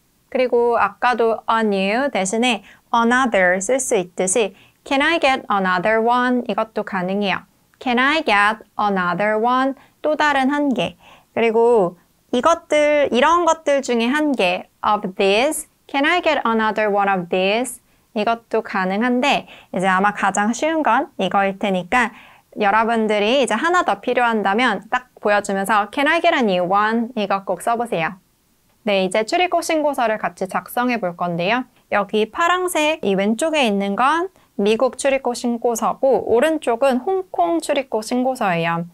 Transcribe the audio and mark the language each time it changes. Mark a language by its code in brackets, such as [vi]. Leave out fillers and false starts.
[ko] 그리고 아까도 a new 대신에 another 쓸 수 있듯이 [en] Can I get another one? [ko] 이것도 가능해요. [en] Can I get another one? [ko] 또 다른 한 개. 그리고 이것들, 이런 것들 중에 한 개. [en] Of this. Can I get another one of this? [ko] 이것도 가능한데 이제 아마 가장 쉬운 건 이거일 테니까 여러분들이 이제 하나 더 필요한다면 딱 보여주면서 [en] Can I get a new one? [ko] 이거 꼭 써보세요. 네, 이제 출입국 신고서를 같이 작성해 볼 건데요. 여기 파란색 이 왼쪽에 있는 건 미국 출입국 신고서고 오른쪽은 홍콩 출입국 신고서예요.